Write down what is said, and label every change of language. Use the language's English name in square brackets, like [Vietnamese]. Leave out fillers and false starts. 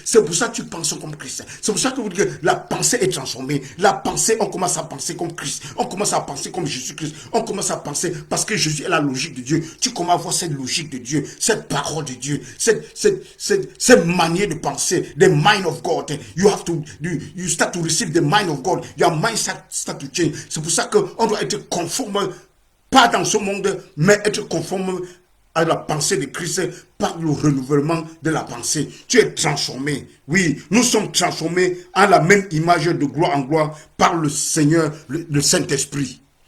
[French] C'est pour ça que tu penses comme Christ. C'est pour ça que vous dites que la pensée est transformée. La pensée, on commence à penser comme Christ. On commence à penser comme Jésus-Christ. On commence à penser parce que Jésus est la logique de Dieu. Tu commences à voir cette logique de Dieu, cette parole de Dieu, cette manière de penser, [English] the mind of God. You start to receive the mind of God. Your mind start to change. [French] C'est pour ça qu'on doit être conforme, pas dans ce monde, mais être conforme à la pensée de Christ par le renouvellement de la pensée. Tu es transformé. Oui, nous sommes transformés en la même image de gloire en gloire par le Seigneur, le Saint-Esprit.